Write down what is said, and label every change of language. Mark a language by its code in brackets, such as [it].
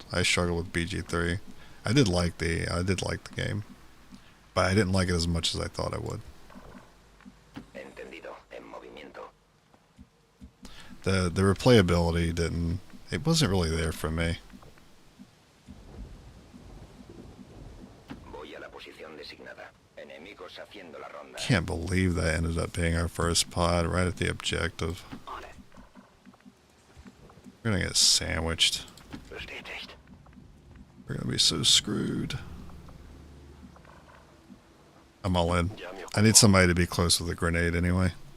[en] I struggled with BG3. I did like the game, but I didn't like it as much as I thought I would. [es] Entendido. En movimiento. [en] The replayability it wasn't really there for me. [es] Voy a la posición designada. Enemigos haciendo la ronda. [en] Can't believe that ended up being our first pod right at the objective. On it. We're gonna get sandwiched. [de] Bestätigt. [en] We're gonna be so screwed. I'm all in. I need somebody to be close with a grenade anyway.